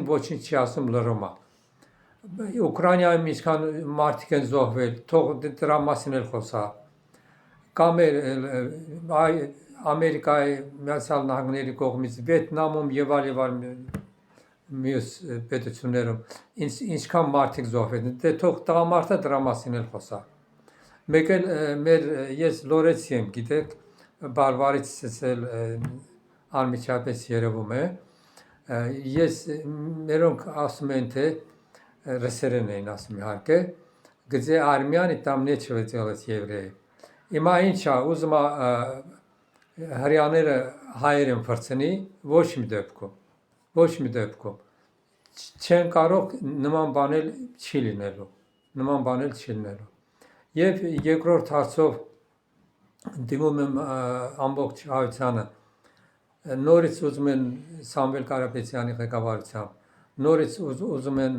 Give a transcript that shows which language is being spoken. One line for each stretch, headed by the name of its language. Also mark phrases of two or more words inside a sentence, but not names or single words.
Armenian: ոչինչ չի ասում լռումա, Ուկրաինայում ինչքան մարդիկ են զոհվել, թող դրա մասին էլ խոսա, կամ Ամերիկայի Միացյալ Նահանգների կողմից, Վիետնամում և այլ մյուս պետություններում, ինչքան մարդիկ զոհվել, թող տղամարդը դրա մասին էլ խոսա, մեկ էլ ես լորեցի եմ, գիտեք, բարբարիցս էլ անմիջապես երևում է, մերոնք ասում են, թե ռսերեն էին ասում իհարկե,
Russian: где армяне, там нечего делать евреи,
Armenian: հիմա ինչա, ուզում հрյաները հայեր են փրցնի, ոչ մի դեպքում, ոչ մի դեպքում չեն կարող նման բանել չի լինելու, նման բանել չի լինելու։ Եվ երկրորդ հարցով դիմում եմ ամբողջ հայությանը, նորից ուզում են Սամվել Կարապետյանի ղեկավարությամբ, նորից ուզում են